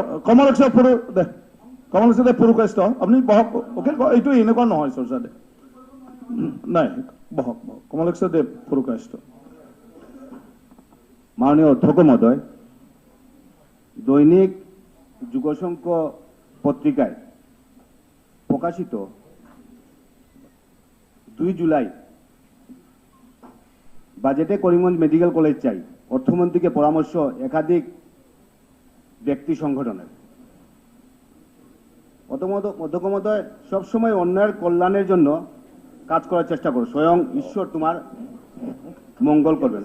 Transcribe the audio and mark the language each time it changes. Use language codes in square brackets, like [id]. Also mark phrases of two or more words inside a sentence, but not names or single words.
[as] কমলেশ্বৰদেৱ পুৰকাষ্ট, আপুনি বহক। এইটো এনেকুৱা নহয় চৰ্চা দে, নাই বহক। কমলেশ্বৰদেৱ পুৰকাষ্ট। [bn] মাননীয় অধ্যক্ষ মহোদয়, দৈনিক যুগশঙ্খ পত্রিকায় প্রকাশিত 2 জুলাই বাজেটে করিমগঞ্জ মেডিকেল কলেজ চাই, অর্থমন্ত্রীকে পরামর্শ একাধিক ব্যক্তি সংগঠনের। অধ্যক্ষ মহোদয়, সবসময় অন্যায়ের কল্যাণের জন্য কাজ করার চেষ্টা করো, স্বয়ং ঈশ্বর তোমার মঙ্গল করবেন।